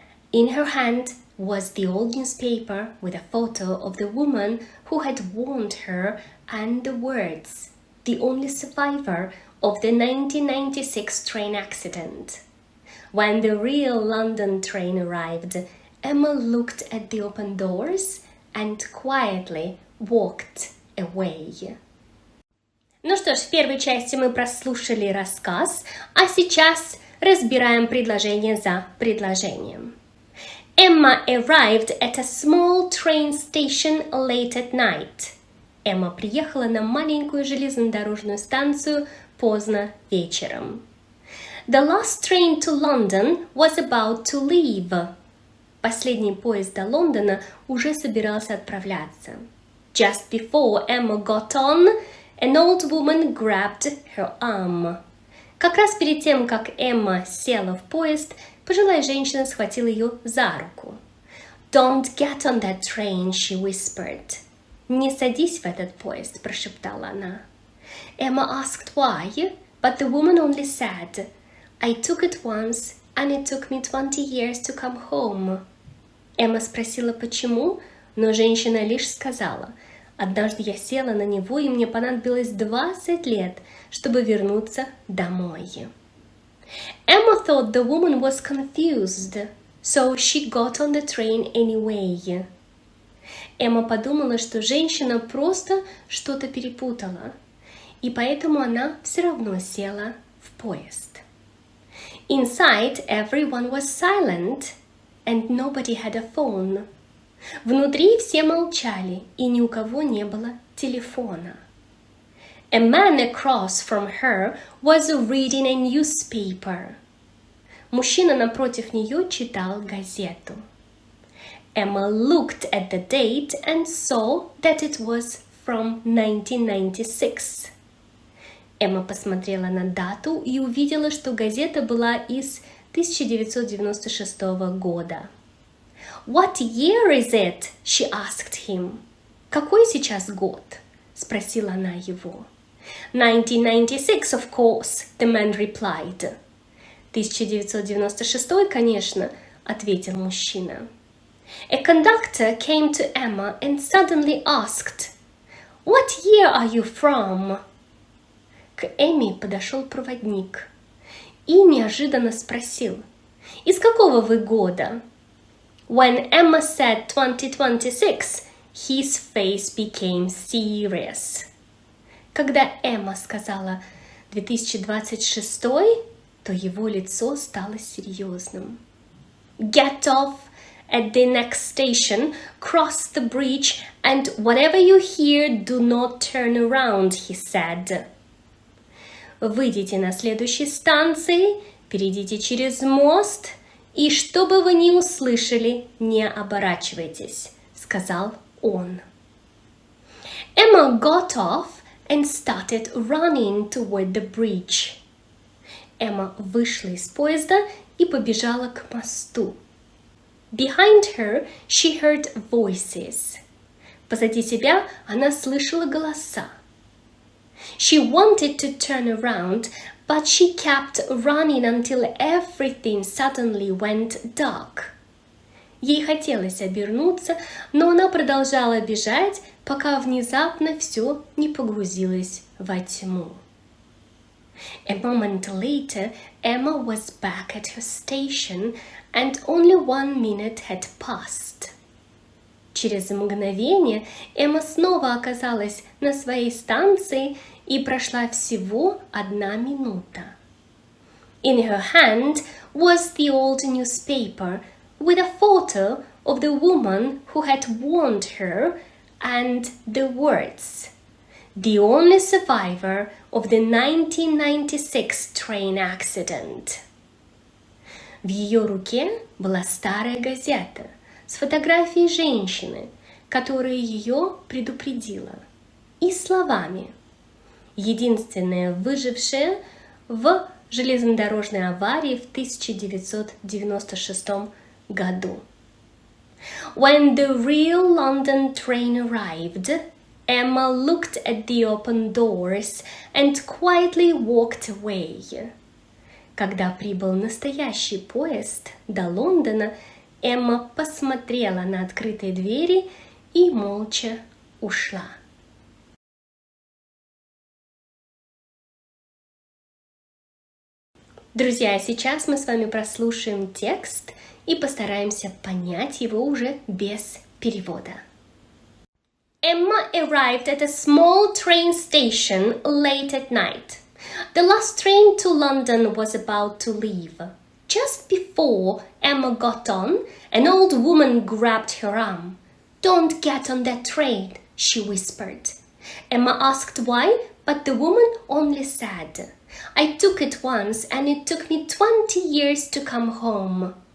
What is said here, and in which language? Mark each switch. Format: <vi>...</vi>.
<en>In her hand was the old newspaper with a photo of the woman who had warned her and the words, "The only survivor of the 1996 train accident." When the real London train arrived, Emma looked at the open doors and quietly walked away.</en> <ru>Ну что ж, в первой части мы прослушали рассказ, а сейчас разбираем предложение за предложением.</ru> <en>Emma arrived at a small train station late at night.</en> <ru>Эмма приехала на маленькую железнодорожную станцию поздно вечером.</ru> <en>The last train to London was about to leave.</en> <ru>Последний поезд до Лондона уже собирался отправляться.</ru> <en>Just before Emma got on, an old woman grabbed her arm.</en> <ru>Как раз перед тем, как Эмма села в поезд, пожилая женщина схватила ее за руку.</ru> <en>"Don't get on that train," she whispered.</en> <ru>"Не садись в этот поезд", прошептала она.</ru> <en>Emma asked why, but the woman only said, "I took it once, and it took me 20 years to come home."</en> <ru>Эмма спросила почему, но женщина лишь сказала, "Однажды я села на него, и мне понадобилось 20 лет, чтобы вернуться домой."</ru> <en>Emma thought the woman was confused, so she got on the train anyway.</en> <ru>Эмма подумала, что женщина просто что-то перепутала, и поэтому она все равно села в поезд.</ru> <en>Inside, everyone was silent, and nobody had a phone.</en> <ru>Внутри все молчали, и ни у кого не было телефона.</ru> <en>A man across from her was reading a newspaper.</en> <ru>Мужчина напротив нее читал газету.</ru> <en>Emma looked at the date and saw that it was from 1996.</en> <ru>Эмма посмотрела на дату и увидела, что газета была из 1996 года.</ru> <en>"What year is it?" she asked him.</en> <ru>"Какой сейчас год?" спросила она его.</ru> <en>1996, of course, the man replied.</en> <ru>1996, конечно, ответил мужчина.</ru> <en>A conductor came to Emma and suddenly asked, "What year are you from?"</en> <ru>К Эмме подошел проводник и неожиданно спросил, "Из какого вы года?"</ru> <en>When Emma said 2026, his face became serious.</en> <ru>Когда Эмма сказала 2026, то его лицо стало серьезным.</ru> <en>Get off at the next station, cross the bridge, and whatever you hear, do not turn around, he said.</en> <ru>Выйдите на следующей станции, перейдите через мост, и что бы вы ни услышали, не оборачивайтесь, сказал он.</ru> <en>Emma got off and started running toward the bridge.</en> <ru>Эмма вышла из поезда и побежала к мосту.</ru> <en>Behind her, she heard voices.</en> <ru>Позади себя она слышала голоса.</ru> <en>She wanted to turn around, but she kept running until everything suddenly went dark.</en> <ru>Ей хотелось обернуться, но она продолжала бежать, пока внезапно все не погрузилось во тьму.</ru> <en>A moment later, Emma was back at her station, and only 1 minute had passed.</en> <ru>Через мгновение Эмма снова оказалась на своей станции, и прошла всего 1 минута.</ru> <en>In her hand was the old newspaper with a photo of the woman who had warned her and the words, "The only survivor of the 1996 train accident."</en> <ru>В ее руке была старая газета с фотографией женщины, которая ее предупредила, и словами: единственная выжившая в железнодорожной аварии в 1996 году.</ru> <en>When the real London train arrived, Emma looked at the open doors and quietly walked away.</en> <ru>Когда прибыл настоящий поезд до Лондона, Эмма посмотрела на открытые двери и молча ушла. Друзья, сейчас мы с вами прослушаем текст и постараемся понять его уже без перевода.</ru> <en>Emma arrived at a small train station late at night. The last train to London was about to leave. Just before Emma got on, an old woman grabbed her arm. "Don't get on that train," she whispered. Emma asked why, but the woman only said, "I took it once and it took me 20 years to come home."</en>